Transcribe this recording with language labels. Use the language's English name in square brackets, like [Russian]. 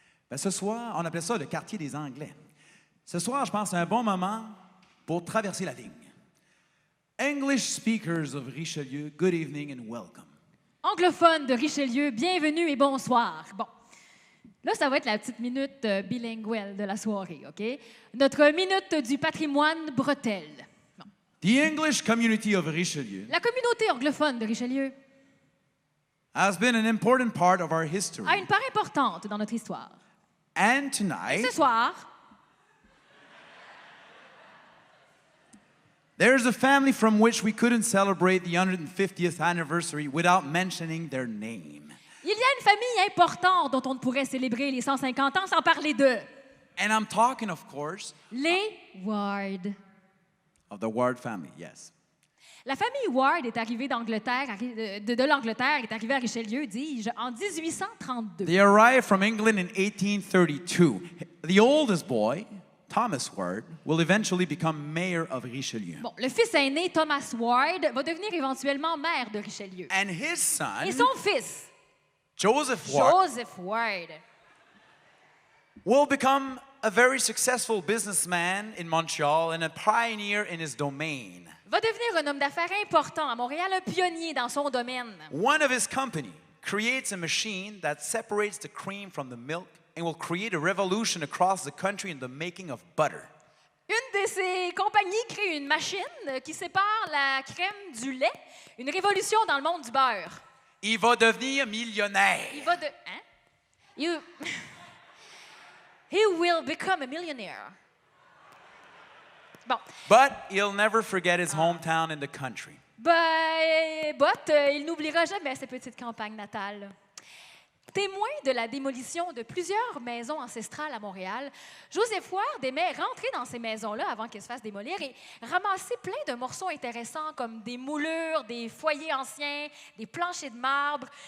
[French] Ben, ce soir, on appelait ça le quartier des Anglais. Ce soir, je pense, c'est un bon moment pour traverser la ligne. [English] English speakers of Richelieu, good evening and welcome. [French] Anglophone de Richelieu, bienvenue et bonsoir. Bon, là, ça va être la petite minute bilinguelle de la soirée, OK? Notre minute du patrimoine bretelle. Bon. [English] The English community of Richelieu [French] La communauté anglophone de Richelieu [English] has been an important part of our history. [French] a une part importante dans notre histoire. [English] And tonight, [French] Ce soir, [English] there's a family from which we couldn't celebrate the 150th anniversary without mentioning their name. [French] il y a une famille importante dont on ne pourrait célébrer les 150 ans sans parler d'eux. [English] And I'm talking, of course, [French] Les Ward. [English] of the Ward family, yes. [French] La famille Ward est arrivée d'Angleterre, de l'Angleterre, est arrivée à Richelieu, dis-je, en 1832. [English] They arrived from England in 1832. The oldest boy, Thomas Ward, will eventually become mayor of Richelieu. [French] Bon, le fils aîné, Thomas Ward, va devenir éventuellement maire de Richelieu. [English] And his son, [French] Et son fils, [English] Joseph Ward, [French] Joseph Ward, [English] will become a very successful businessman in Montreal and a pioneer in his domain. [French] va devenir un homme d'affaires important à Montréal, un pionnier dans son domaine. [English] One of his company creates a machine that separates the cream from the milk and will create a revolution across the country in the making of butter. [French] Une de ses compagnies crée une machine qui sépare la crème du lait, une révolution dans le monde du beurre. Il va devenir millionnaire. Il va de... Hein? [English] He will become a millionaire. [French] Bon. [English] But he'll never forget his hometown in the country. [French] Il n'oubliera jamais ses petites campagnes natales. Témoin de la démolition de plusieurs maisons ancestrales à Montréal, Joseph Ward aimait rentrer dans ces maisons-là avant qu'elles se fassent démolir et ramasser plein de morceaux intéressants comme des moulures, des foyers anciens, des planchers de marbre.